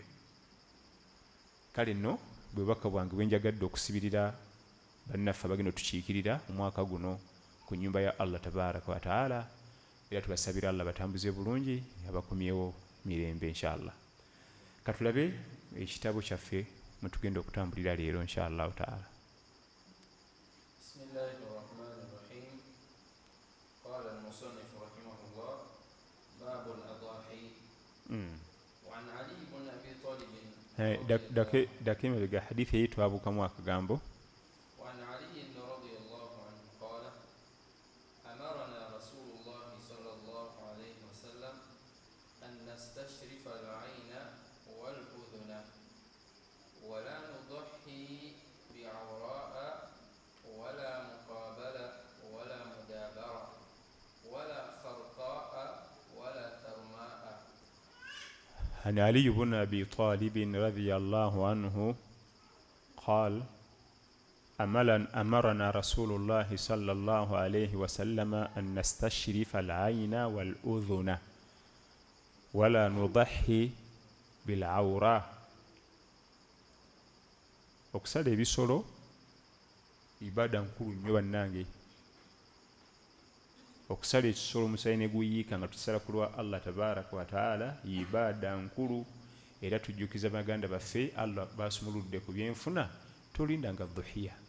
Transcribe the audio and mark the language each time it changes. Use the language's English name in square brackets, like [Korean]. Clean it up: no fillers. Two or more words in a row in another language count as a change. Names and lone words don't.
[Ganda] Kale nno bwe bubaka bwange bwe njagadde okusibirira bannaffe abagenda otukiikirira omwaka guno ku nnyumba ya [Arabic] الله تبارك وتعالى, [Ganda] era tubasabira Allah batambuze bulungi, abakomyewo mirembe inshallah. Katulabe ekitabo kyaffe mutugenda okutambulira leero [Arabic] إن شاء الله تعالى. بسم الله الرحمن الرحيم. قال المصنف رحمه الله باب الأضاحي. وعن علي بن أبي طالب. [Ganda] Dakimega [Swahili] hadithi hii [Ganda] twabukamu akagambo. [Arabic] وعن علي رضي الله عنه قال أمرنا رسول الله صلى الله عليه وسلم أن نستشرف العين والأذن ولا نضحي بعوراء ولا مقابلة ولا مدابرة ولا خرقاء ولا ثرماء. عن علي بن أبي طالب رضي الله عنه قال أمرنا رسول الله صلى الله عليه وسلم أن نستشرف العين والأذن ولا نضحي بالعوراء. [Ganda] Okusala ebisolo ibaada nkulu nnyo bannange. Okusala ekisolo omusaayi ne guyiika nga tusala ku lwa [Arabic] الله تبارك وتعالى [Ganda] ibaada nkulu, era tujjukiza baganda baffe Allah basumuludde ku byenfuna, tolindanga dhuhiya.